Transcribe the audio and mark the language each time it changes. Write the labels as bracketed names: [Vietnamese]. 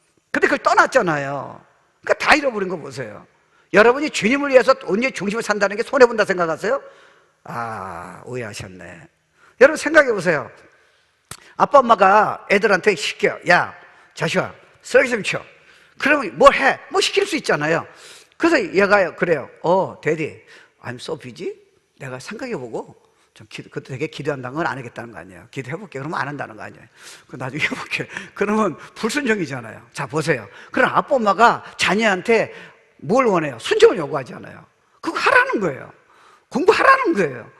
[Korean] 근데 그걸 떠났잖아요. 그러니까 다 잃어버린 거 보세요. 여러분이 주님을 위해서 온전히 중심을 산다는 게 손해본다 생각하세요? 아, 오해하셨네. 여러분 생각해 보세요. 아빠 엄마가 애들한테 시켜. 야, 자식아, 쓰레기 좀 치워. 그러면 뭘 해? 뭐 시킬 수 있잖아요. 그래서 얘가 그래요. [English] 데디, I'm so busy. [Korean] 내가 생각해보고 좀 그때 되게 기도한다는 건 안 하겠다는 거 아니에요. 기도해볼게. 그러면 안 한다는 거 아니에요. 그 나중에 해볼게. 그러면 불순종이잖아요. 자, 보세요. 그럼 아빠 엄마가 자녀한테 뭘 원해요? 순종을 요구하잖아요. 그거 하라는 거예요. 공부하라는 거예요.